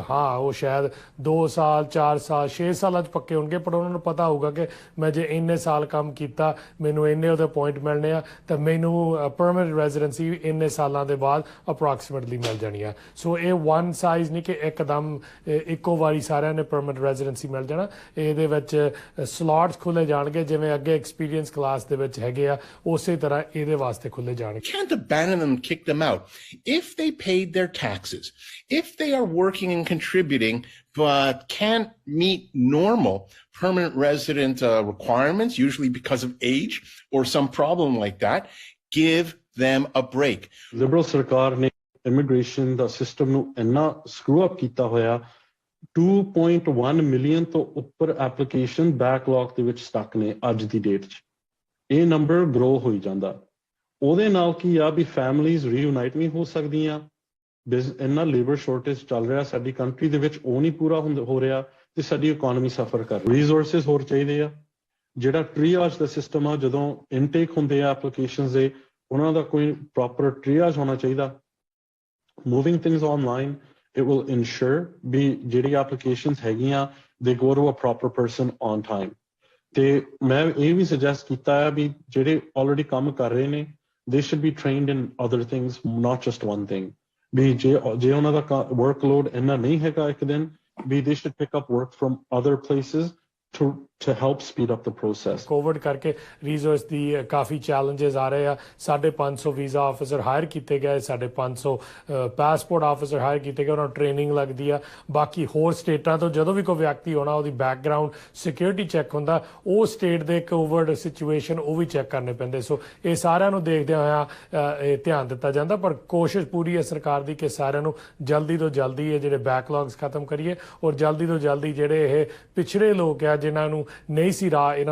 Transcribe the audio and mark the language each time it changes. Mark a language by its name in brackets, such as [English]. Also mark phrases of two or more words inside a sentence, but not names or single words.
[Punjabi] ਹਾਂ, ਉਹ ਸ਼ਾਇਦ 2 ਸਾਲ 4 ਸਾਲ 6 ਸਾਲਾਂ 'ਚ ਪੱਕੇ ਹੋਣਗੇ, ਪਰ ਉਹਨਾਂ ਨੂੰ ਪਤਾ ਹੋਊਗਾ ਕਿ ਮੈਂ ਜੇ ਇੰਨੇ ਸਾਲ ਕੰਮ ਕੀਤਾ, ਮੈਨੂੰ ਇੰਨੇ ਉਹਦੇ ਪੁਆਇੰਟ ਮਿਲਣੇ ਆ, ਤਾਂ ਮੈਨੂੰ [English] permanent residency [Punjabi] ਇੰਨੇ ਸਾਲਾਂ ਦੇ ਬਾਅਦ ਅਪਰੋਕਸੀਮੇਟਲੀ ਮਿਲ ਜਾਣੀ ਆ। ਸੋ ਇਹ [English] one size [Punjabi] ਨਹੀਂ ਕਿ ਇੱਕਦਮ ਇੱਕੋ ਵਾਰੀ ਸਾਰਿਆਂ ਨੇ [English] permanent residency [Punjabi] ਮਿਲ ਜਾਣਾ। ਇਹਦੇ ਵਿੱਚ ਸਲੋਟਸ ਖੁੱਲੇ ਜਾਣਗੇ, ਜਿਵੇਂ ਅੱਗੇ [English] experience class [Punjabi] ਦੇ ਵਿੱਚ ਹੈਗੇ ਆ, ਉਸੇ ਤਰ੍ਹਾਂ ਇਹਦੇ ਵਾਸਤੇ ਖੁੱਲੇ ਜਾਣਗੇ। [English] Can't abandon them, kick them out. If they paid their taxes, if they are working and contributing but can't meet normal permanent resident requirements, usually because of age or some problem like that, give them a break. [Punjabi] Liberal ਸਰਕਾਰ ਨੇ ਇਮੀਗ੍ਰੇਸ਼ਨ ਦਾ ਸਿਸਟਮ ਨੂੰ ਇੰਨਾ [English] screw up [Punjabi] ਕੀਤਾ ਹੋਇਆ, 2.1 ਮਿਲੀਅਨ ਤੋਂ ਉੱਪਰ [English] application backlog [Punjabi] ਦੇ ਵਿੱਚ ਸਟਕ ਨੇ ਅੱਜ ਦੀ ਡੇਟ 'ਚ। ਇਹ [English] number grow [Punjabi] ਹੋਈ ਜਾਂਦਾ। ਉਹਦੇ ਨਾਲ ਕੀ ਆ ਵੀ [English] families reunite [Punjabi] ਨਹੀਂ ਹੋ ਸਕਦੀਆਂ। ਇੰਨਾ [English] labour shortage [Punjabi] ਚੱਲ ਰਿਹਾ ਸਾਡੀ ਕੰਟਰੀ ਦੇ ਵਿੱਚ, ਉਹ ਨਹੀਂ ਪੂਰਾ ਹੋ ਰਿਹਾ ਤੇ ਸਾਡੀ [English] economy suffer [Punjabi] ਕਰ ਰਹੀ। ਰਿਸੋਰਸਿਸ ਹੋਰ ਚਾਹੀਦੇ ਆ। ਜਿਹੜਾ ਟ੍ਰੀਆਜ ਦਾ ਸਿਸਟਮ ਆ, ਜਦੋਂ ਇਨਟੇਕ ਹੁੰਦੇ ਆ ਐਪਲੀਕੇਸ਼ਨਸ ਦੇ, ਉਹਨਾਂ ਦਾ ਕੋਈ ਪ੍ਰੋਪਰ ਟ੍ਰੀਆਜ ਹੋਣਾ ਚਾਹੀਦਾ। [English] moving things online, it will ensure [Punjabi] ਵੀ ਜਿਹੜੀ ਐਪਲੀਕੇਸ਼ਨਸ ਹੈਗੀਆਂ [English] they go to a proper person on time। [Punjabi] ਤੇ ਮੈਂ ਇਹ ਵੀ ਸੁਜੈਸਟ ਕੀਤਾ ਹੈ ਵੀ ਜਿਹੜੇ ਆਲਰੇਡੀ ਕੰਮ ਕਰ ਰਹੇ ਨੇ, [English] they should be trained in other things, not just one thing। [Punjabi] ਵੀ ਜੇ ਉਹਨਾਂ ਦਾ ਵਰਕਲੋਡ ਇੰਨਾ ਨਹੀਂ ਹੈਗਾ ਇੱਕ ਦਿਨ, [English] maybe they should pick up work from other places to help speed up the process. [Punjabi] ਕੋਵਿਡ ਕਰਕੇ ਰੀਜ਼ਰਸ ਦੀ ਕਾਫੀ ਚੈਲੰਜਸ ਆ ਰਹੇ ਆ 550 [English] visa officer [Punjabi] ਹਾਇਰ ਕੀਤੇ ਗਏ 550 [English] passport officer [Punjabi] ਹਾਇਰ ਕੀਤੇ ਗਏ ਉਹਨਾਂ ਨੂੰ ਟ੍ਰੇਨਿੰਗ ਲੱਗਦੀ ਆ ਬਾਕੀ ਹੋਰ ਸਟੇਟਾਂ ਤੋਂ ਜਦੋਂ ਵੀ ਕੋਈ ਵਿਅਕਤੀ ਆਉਣਾ ਉਹਦੀ [English] background security check [Punjabi] ਹੁੰਦਾ ਉਹ ਸਟੇਟ ਦੇ [English] covid situation [Punjabi] ਉਹ ਵੀ ਚੈੱਕ ਕਰਨੇ ਪੈਂਦੇ ਸੋ ਇਹ ਸਾਰਿਆਂ ਨੂੰ ਦੇਖਦਿਆਂ ਹੋਇਆ ਇਹ ਧਿਆਨ ਦਿੱਤਾ ਜਾਂਦਾ ਪਰ ਕੋਸ਼ਿਸ਼ ਪੂਰੀ ਹੈ ਸਰਕਾਰ ਦੀ ਕਿ ਸਾਰਿਆਂ ਨੂੰ ਜਲਦੀ ਤੋਂ ਜਲਦੀ ਇਹ ਜਿਹੜੇ ਬੈਕਲੌਗਸ ਖਤਮ ਕਰੀਏ ਔਰ ਜਲਦੀ ਤੋਂ ਜਲਦੀ ਜਿਹੜੇ ਇਹ ਪਿਛੜੇ ਲੋਕ ਆ ਜਿਨ੍ਹਾਂ ਨੂੰ ਨਹੀਂ ਸੀ ਰਾਹ ਇਹਨਾਂ